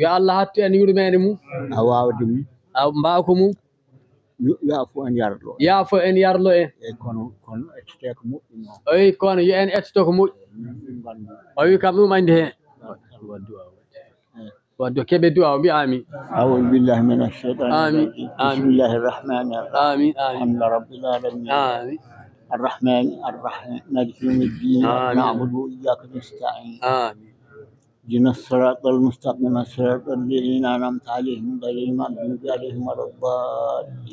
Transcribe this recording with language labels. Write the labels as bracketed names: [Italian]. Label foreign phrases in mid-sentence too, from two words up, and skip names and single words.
[Fula] yo Allah hattu en yurmede mum a wawde mum a mbawko mum yaafo en yarlo yaafo en yarlo en eyyi kono ettete ko moƴƴi noon o wi kono yo en ettoto ko moƴƴi ɗum gandu o wi kam ɗum andi hen wadde keɓe du'a o mbi amin [Arabic] أعوذ بالله من الشيطان آمين. الرجيم آمين. بسم الله الرحمن الرحيم آمين آمين الحمد لله رب العالمين amin الرحمن الرحيم مالك يوم الدين آمين. نعبد وإياك نستعين amin اهدنا الصراط المستقيم صراط الذين أنعمت عليهم غير المغضوب عليهم ولا الضالين